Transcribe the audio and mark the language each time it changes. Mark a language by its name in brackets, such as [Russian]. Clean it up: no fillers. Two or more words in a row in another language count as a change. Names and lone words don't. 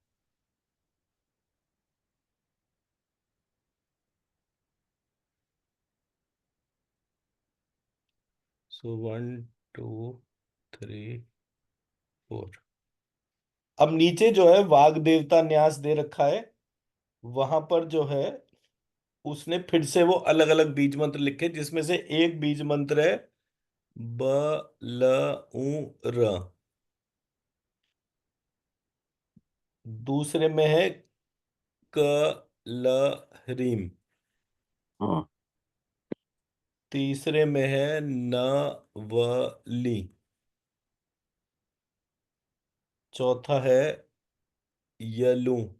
[English] so one two three four. [Hindi] अब नीचे जो है वाग देवता न्यास दे रखा है, वहां पर जो है उसने फिर से वो अलग अलग बीज मंत्र लिखे, जिसमें से एक बीज मंत्र है ब ल उ र। दूसरे में है क ल ह्रीम। हाँ। तीसरे में है न व ली। चौथा है यलू।